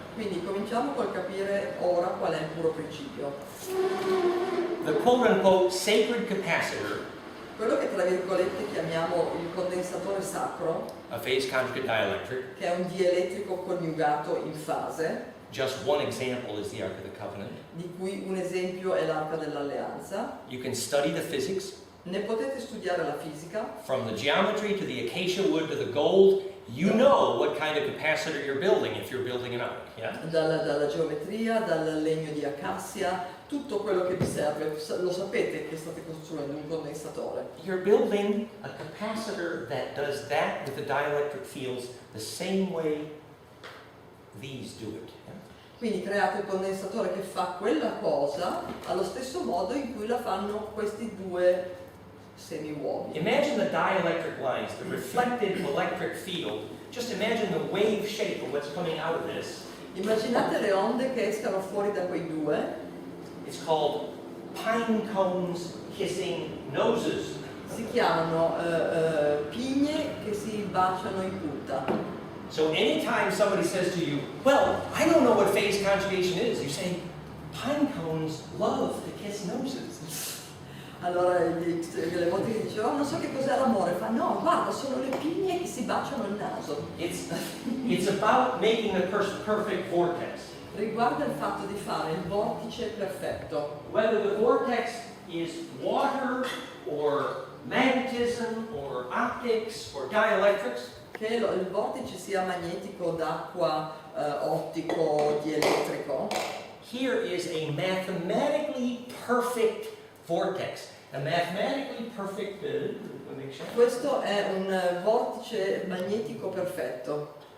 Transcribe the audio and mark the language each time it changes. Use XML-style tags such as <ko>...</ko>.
<it>Quindi cominciamo col capire ora qual è il puro principio.</it> <en>The quote-unquote sacred capacitor,</en> <it>Quello che tra virgolette chiamiamo il condensatore sacro,</it> <en>a phase conjugate dielectric,</en> <it>che è un dielettrico coniugato in fase,</it> <en>just one example is the Ark of the Covenant.</en> <it>di cui un esempio è l'Arca dell'Alleanza.</it> <en>You can study the physics,</en> <it>Ne potete studiare la fisica,</it> <en>from the geometry to the acacia wood to the gold. You know what kind of capacitor you're building if you're building an ark, yeah?</en> <it>dalla geometria, dal legno di acassia, tutto quello che vi serve, lo sapete che state costruendo un condensatore.</it> <en>You're building a capacitor that does that with the dielectric fields the same way these do it. Yeah?</en> <it>Quindi create un condensatore che fa quella cosa allo stesso modo in cui la fanno questi due semi-uovi.</it> <en>Imagine the dielectric lines, the reflected electric field. Just imagine the wave shape of what's coming out of this.</en> <it>Immaginate le onde che escano fuori da quei due.</it> <en>It's called pine cones kissing noses.</en> <it>Si chiamano pigne che si baciano in punta.</it> <en>So anytime somebody says to you, well, I don't know what phase conjugation is, you say, pine cones love to kiss noses.</en> <it>Allora, le volte che dicevo, non so che cos'è l'amore, fa no, guarda, sono le pigne che si baciano il naso.</it> <en>It's about making the perfect vortex.</en> <it>Riguarda il fatto di fare il vortice perfetto.</it> <en>Whether the vortex is water or magnetism or optics or dielectrics,</en> <it>Che il vortice sia magnetico, d'acqua, ottico, dielettrico.</it> <en>here is a mathematically perfect vortex. A mathematically perfect,</en> <it>Questo è un vortice magnetico perfetto.</it>